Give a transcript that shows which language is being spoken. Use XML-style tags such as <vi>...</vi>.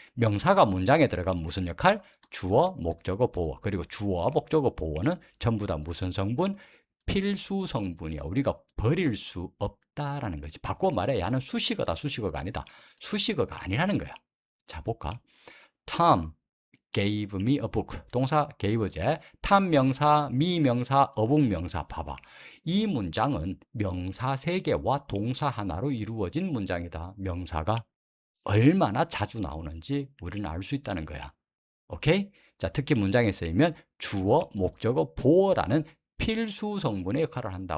<ko>명사가 문장에 들어가면 무슨 역할? 주어, 목적어, 보어. 그리고 주어와 목적어, 보어는 전부 다 무슨 성분? 필수 성분이야. 우리가 버릴 수 없다라는 거지. 바꿔 말해. 야는 수식어다. 수식어가 아니다. 수식어가 아니라는 거야. 자, 볼까?</ko> <en>Tom gave me a book.</en> <ko>동사 gave제. Tom 명사, me 명사, a book 명사. 봐봐. 이 문장은 명사 3개와 동사 하나로 이루어진 문장이다. 명사가 얼마나 자주 나오는지 우리는 알 수 있다는 거야. 오케이? 자, 특히 문장에 쓰이면 주어, 목적어, 보어라는 필수 성분의 역할을 한다.</ko>